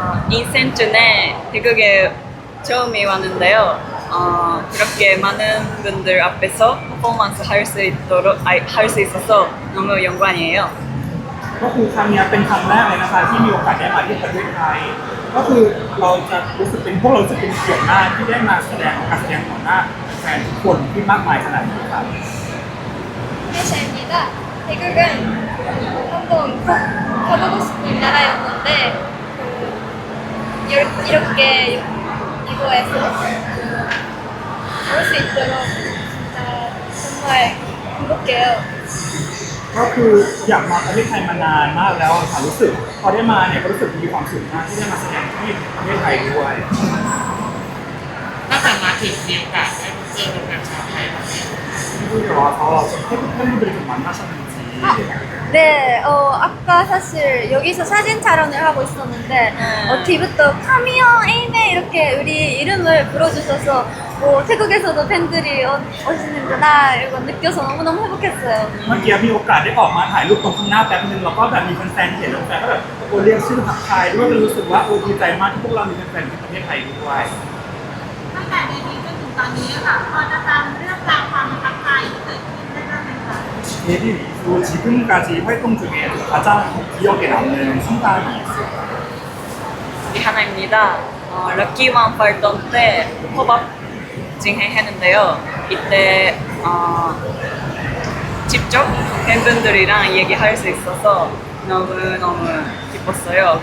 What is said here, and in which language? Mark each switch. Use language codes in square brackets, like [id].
[ko] 인생 중에 태국에 처음에 왔는데요. 그렇게 많은 분들 앞에서 퍼포먼스 할 수 있어서 너무 영광이에요. [th] ก็คือครั้งเนี้ยเป็นครั้งแรกเลยนะคะที่มีโอกาสได้มาที่ประเทศไทย ก็คือเราจะรู้สึกเป็นพวกเรารู้สึกเป็นเกียรติมากที่ได้มาแสดงการแสดงต่อหน้าแฟนทุกคนที่มากมายขนาดนี้ครับ [ko] 회샤입니다. 태국은 한번 꼭 가보고 싶은 나라였는데 이렇게 이거에서 볼 수 있도록 진짜 정말 행복해요. [th] ก็คืออยากมาประเทศไทยมานานมากแล้วค่ะรู้สึกพอได้มาเนี่ยก็รู้สึกมีความสุขมากที่ได้มาแสดงที่ประเทศไทยด้วย ตั้งแต่มาถึงมีโอกาสได้เจอกับแฟนชาวไทยบ้างไหม ที่รอเขา [ko] 팬분들이 좀 만나셨는지 네, 아까 사실 여기서 사진 촬영을 하고 있었는데 뒤부터 카미어 에이메 이렇게 우리 이름을 불러주셔서 태국에서도 팬들이 오시는구나 이거 느껴서 너무너무 행복했어요. [th] เมื่อกี้มีโอกาสได้ออกมาถ่ายรูปตรงข้างหน้าแป๊บนึงแล้วก็แบบมีแฟนๆเห็นแล้วแฟนก็แบบเรียกชื่อทักทายด้วยก็รู้สึกว่าดีใจมากที่พวกเรามีแฟนๆที่ประเทศไทยด้วย ตั้งแต่เดบิวต์จนถึงตอนนี้ค่ะพอจะจำเรื่องราวความประทับใจที่เกิดขึ้นได้บ้างไหมคะ [ko] 데뷔 이후 지금까지 활동 중에 가장 기억에 남는 순간이 있어요. 하나입니다. 럭키원 활동 때 팝업 진행했는데요. 이때 직접 팬분들이랑 얘기할 수 있어서 너무너무 기뻤어요.